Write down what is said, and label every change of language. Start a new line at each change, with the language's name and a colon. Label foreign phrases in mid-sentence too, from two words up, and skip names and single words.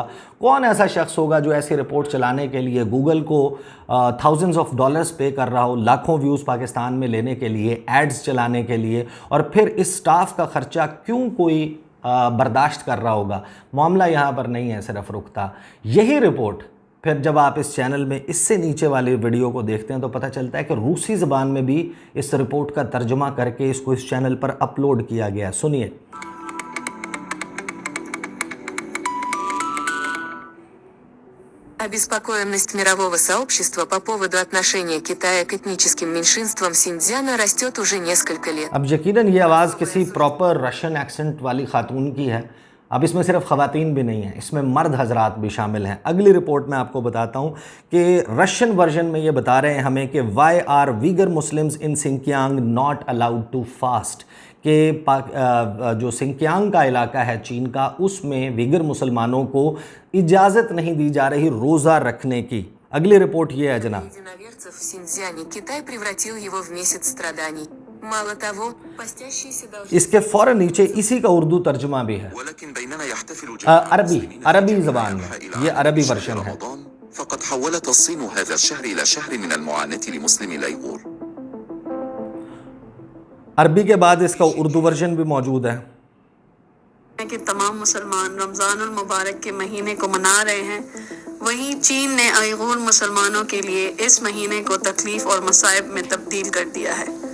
Urdu: کون ایسا شخص ہوگا جو ایسی رپورٹ چلانے کے لیے گوگل کو
English: thousands of dollars
Urdu: پے کر رہا ہو، لاکھوں ویوز پاکستان میں لینے کے لیے، ایڈز چلانے کے لیے، اور پھر اس سٹاف کا خرچہ کیوں کوئی برداشت کر رہا ہوگا. معاملہ یہاں پر نہیں ہے صرف رکتا۔ یہی رپورٹ پھر جب آپ اس چینل میں اس سے نیچے والی ویڈیو کو دیکھتے ہیں تو پتا چلتا ہے کہ روسی زبان میں بھی اس رپورٹ کا ترجمہ کر کے اس کو اس چینل پر اپلوڈ کیا گیا. सुनिए।
Russian: Обеспокоенность мирового сообщества по поводу отношения Китая к этническим меньшинствам Синьцзяна растет уже несколько лет.
Urdu: اب یقیناً یہ آواز کسی
English: proper Russian accent
Urdu: والی خاتون کی ہے. اب اس میں صرف خواتین بھی نہیں ہیں، اس میں مرد حضرات بھی شامل ہیں. اگلی رپورٹ میں آپ کو بتاتا ہوں کہ
English: Russian version
Urdu: میں یہ بتا رہے ہیں ہمیں کہ
English: why are Uighur Muslims in Xinjiang not allowed to fast,
Urdu: کہ جو سنکیانگ کا علاقہ ہے چین کا، اس میں ویگر مسلمانوں کو اجازت نہیں دی جا رہی روزہ رکھنے کی. اگلی رپورٹ یہ ہے جناب.
Russian: Единоверцев в Синьцзяне Китай превратил его в месяц страданий. Мало того, постящиеся должны...
Urdu: اس کے فوراً نیچے اسی کا اردو ترجمہ بھی ہے، عربی زبان میں. یہ عربی ورژن ہے.
Arabic: فقد حولت الصين هذا الشهر إلى شهر من المعاناة لمسلمي الأيغور.
Urdu: عربی کے بعد اس کا اردو ورژن بھی موجود ہے کہ تمام مسلمان رمضان المبارک کے مہینے کو منا رہے ہیں، وہیں چین نے ایغور مسلمانوں کے لیے اس مہینے کو تکلیف اور مصائب میں تبدیل کر دیا ہے.